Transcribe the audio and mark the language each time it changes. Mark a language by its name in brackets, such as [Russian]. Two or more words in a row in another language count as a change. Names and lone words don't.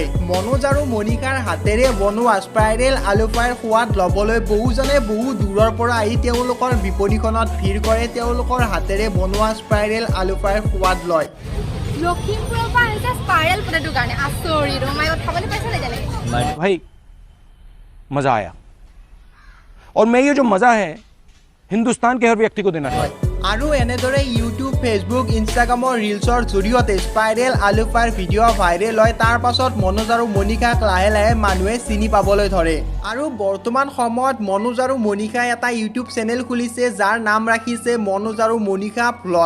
[Assamese] মনোজ আৰু মনিকাৰ হাতেৰে বনোৱা স্পাইৰেল আলু ফ্ৰাইৰ সোৱাদ ল'বলৈ বহুজনে বহু দূৰৰ পৰা আহি তেওঁলোকৰ বিপণীখনত ভিৰ কৰে, তেওঁলোকৰ হাতেৰে বনোৱা স্পাইৰেল আলু ফ্ৰাইৰ সোৱাদ লয়। লখিমপুৰৰ পৰা আহিছে [English] spiral potato [Assamese] কাৰণে আচৰি ৰমায়ত খাবলৈ পাইছে নে জানে [Hindi] भाई मज़ा आया और मैं ये जो मज़ा है हिंदुस्तान के हर व्यक्ति को देना चाहिए। [Assamese] আৰু এনেদৰে ইউটিউব, ফেচবুক, ইনষ্টাগ্ৰামৰ ৰিলছৰ জৰিয়তে স্পাইৰেল আলু ফ্ৰাইৰ ভিডিঅ' ভাইৰেল হয়। তাৰ পাছত মনোজ আৰু মনিকাক লাহে লাহে মানুহে চিনি পাবলৈ ধৰে। আৰু বৰ্তমান সময়ত মনোজ আৰু মনিকাই এটা [English] YouTube channel [Assamese] খুলিছে যাৰ নাম ৰাখিছে মনোজ আৰু মনিকা ভ্লগ।